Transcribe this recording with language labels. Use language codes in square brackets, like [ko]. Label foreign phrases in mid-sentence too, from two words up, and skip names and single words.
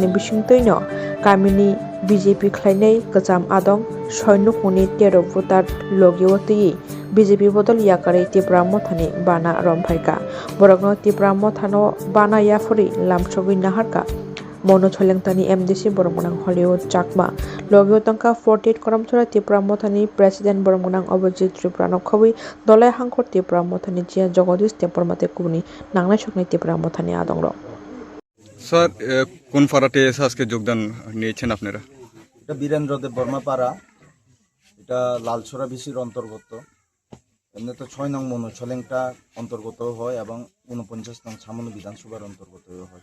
[trp] बिसिंतैनो गामिनि बीजेपी ख्लाइनै गोजाम आदं सैनिकमुनि 13 भोटार लगिवतै बीजेपी बदल याकारै तिप्रामो थानि बाना रमफाइका बरगनो तिप्रामो थानो बाना याफुरि लामसगै नाहारका मनो छलेंतानि एमडीसी बरमगनां हलिउड चाकमा लगियो तंका 48 करमचरा तिप्रामो थानि प्रेसिडेंट बरमगनां अभिजित त्रिपुरानो खबै दलाय हांखर तिप्रामो थानि जिया जगदीश तेपरमाते कुबनि नांनाय सकनाय तिप्रामो थानि आदंरो [bn] স্যার কোন পাড়াতে আজকে যোগদান নিয়েছেন আপনারা? এটা বীরেন্দ্র দেব বর্মা পাড়া, এটা লালছড়া বিসির অন্তর্গত। এমনি তো 6 নং মনোছলেংটা অন্তর্গত হয় এবং 49 নং ছামনু বিধানসভার অন্তর্গত হয়।